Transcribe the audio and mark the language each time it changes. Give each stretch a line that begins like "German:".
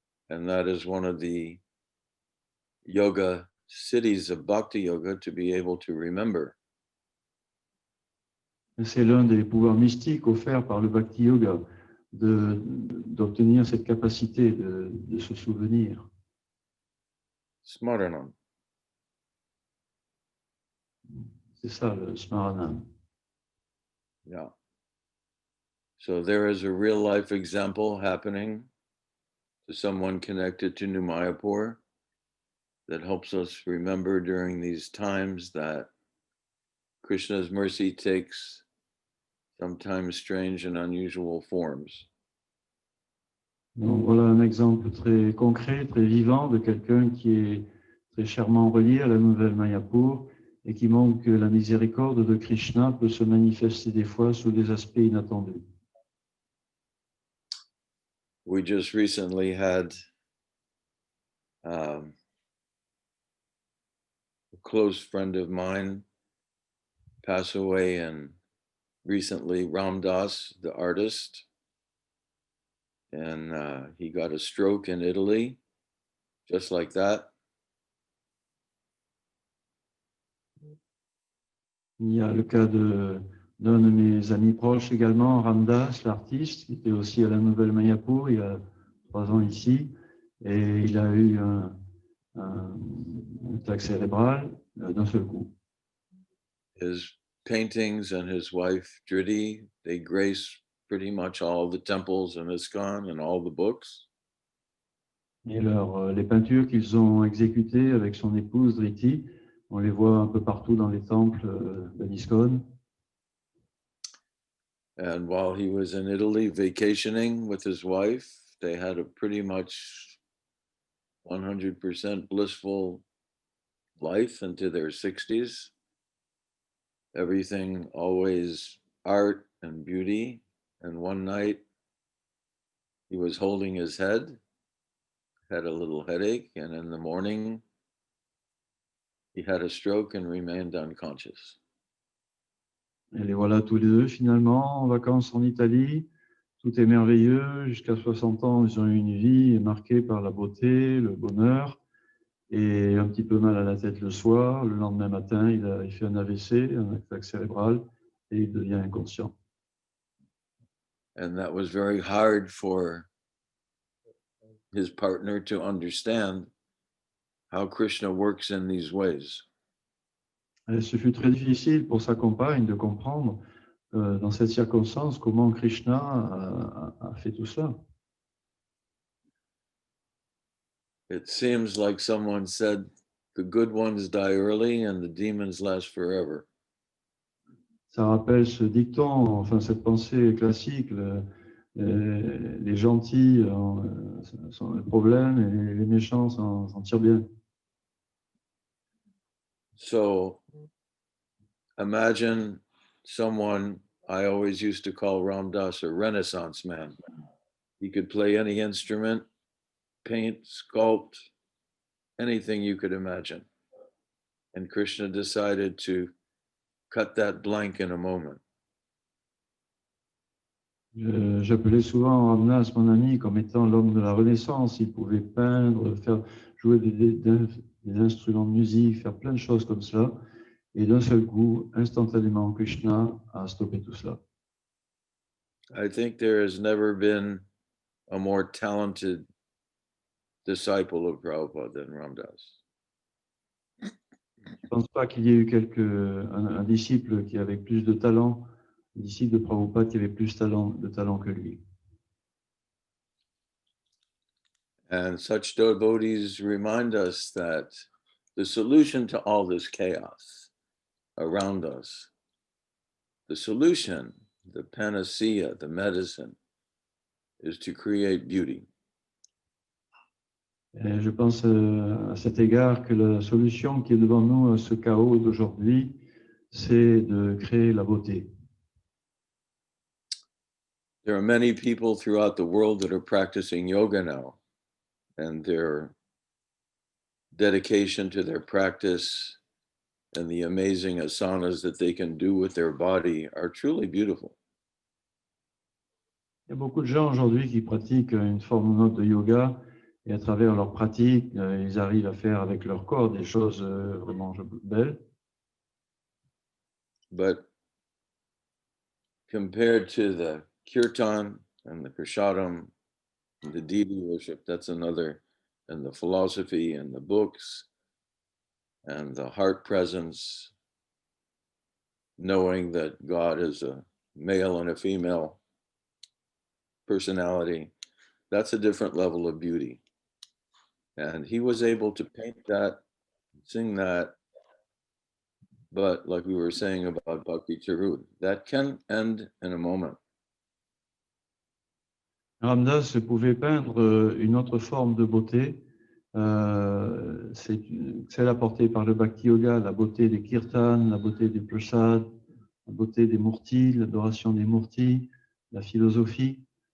English: And that is one of the yoga cities of Bhakti Yoga, to be able to remember.
French: C'est l'un des pouvoirs mystiques offerts par le Bhakti Yoga, d'obtenir cette capacité de se souvenir.
Sanskrit: Smaranam.
French: C'est ça le smaranam.
English: Yeah. So there is a real life example happening to someone connected to New Mayapur that helps us remember during these times that Krishna's mercy takes sometimes strange and unusual forms.
French: Donc voilà un exemple très concret, très vivant de quelqu'un qui est très chèrement relié à la nouvelle Mayapur et qui montre que la miséricorde de Krishna peut se manifester des fois sous des aspects inattendus.
English: We just recently had a close friend of mine pass away, and recently Ram Das, the artist, and he got a stroke in Italy, just like that.
French: Il y a le cas d'un de mes amis proches également, Ramdas, l'artiste, qui était aussi à la Nouvelle Mayapur il y a 3 ans ici, et il a eu un attaque cérébrale d'un seul coup.
English: His paintings and his wife, Dridi, they grace pretty much all the temples in ISKCON and all the books.
French: Et les peintures qu'ils ont exécutées avec son épouse Driti, on les voit un peu partout dans les temples de l'ISKCON.
English: And while he was in Italy vacationing with his wife, they had a pretty much 100% blissful life into their 60s. Everything always art and beauty. And one night he was holding his head, had a little headache, and in the morning, he had a stroke and remained unconscious.
French: Et les voilà tous les deux finalement en vacances en Italie. Tout est merveilleux. Jusqu'à 60 ans, ils ont eu une vie marquée par la beauté, le bonheur, et un petit peu mal à la tête le soir. Le lendemain matin, il fait un AVC, un attaque cérébral, et il devient inconscient.
English: And that was very hard for his partner to understand how Krishna works in these ways.
French: Et ce fut très difficile pour sa compagne de comprendre dans cette circonstance comment Krishna a fait tout cela.
English: It seems like someone said, the good ones die early and the demons last forever.
French: Ça rappelle ce dicton, enfin cette pensée classique, les gentils sont le problème et les méchants s'en tirent bien.
English: So imagine someone I always used to call Ram Dass a Renaissance man. He could play any instrument, paint, sculpt, anything you could imagine. And Krishna decided to cut that blank in a moment.
French: J'appelais souvent Ramdas, mon ami, comme étant l'homme de la Renaissance. Il pouvait peindre, jouer des instruments de musique, faire plein de choses comme cela. Et d'un seul coup, instantanément, Krishna a stoppé tout cela.
English: I think there has never been a more talented disciple of Prabhupada than Ram Dass.
French: Je ne pense pas qu'il y ait eu un disciple qui avait plus de talent, un disciple de Prabhupada qui avait plus de talent que lui.
English: And such devotees remind us that the solution to all this chaos around us, the solution, the panacea, the medicine, is to create beauty.
French: Et je pense à cet égard que la solution qui est devant nous à ce chaos d'aujourd'hui, c'est de créer la beauté.
English: There are many people throughout the world that are practicing yoga now, and their dedication to their practice and the amazing asanas that they can do with their body are truly beautiful.
French: Il y a beaucoup de gens aujourd'hui qui pratiquent une forme ou une autre de yoga et à travers leur pratique, ils arrivent à faire avec leur corps des choses vraiment belles.
English: But compared to the kirtan and the prasadam, and the deity worship, that's another, and the philosophy and the books and the heart presence, knowing that God is a male and a female personality, that's a different level of beauty. And he was able to paint that, sing that, but like we were saying about Bhakti Charu, that can end in a moment.
French: Ramdas pouvait peindre une autre forme de beauté, c'est celle apportée par le Bhakti Yoga, la beauté des kirtans, la beauté des prasad, la beauté des murtis, l'adoration des murtis, la philosophie.